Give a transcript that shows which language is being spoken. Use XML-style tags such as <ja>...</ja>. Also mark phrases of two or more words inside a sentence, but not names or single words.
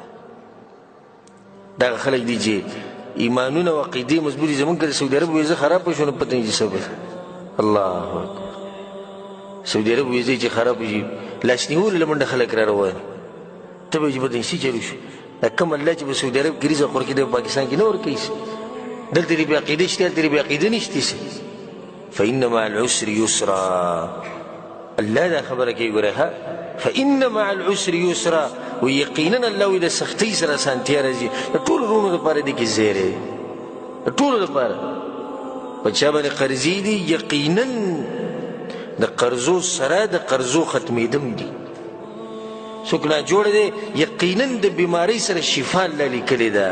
<ps>دغه خلک دي چې ایمانونه او عقیدې مضبوط دي زمونږ که د سعودي عرب ویزه خراب شو نو پته نه چې څه به</ps> <ar>الله اکبر</ar> <ps>سعودي عرب ویزه چې خراب شي لاس نیولو له منډه خلک را روان ته به چې بدنسي چلو شو دا کوم الله چې په سعودي عرب کې رزق ورکوي د پاکستان کې نه ورکوي دلته دې بې عقیده شته هلته دې بې عقیده نشته سي</ps> <ar>فإن مع العسر يسرا</ar> <ps>الله دا خبره کوي ګوره ها</ps> <ar>فإن مع العسر يسرا</ar> <ps>ويقينا الله وي د سختۍ سره اسانتیا راځي د ټولو وروڼو دپاره دې کې ځای دی د ټولو دپاره په چا باندې قرضې دي یقینا د قرضو سره د قرضو ختمېدم دي څوک ناجوړه دی یقینا د بیمارۍ سره شفا الله لیکلې ده</ps>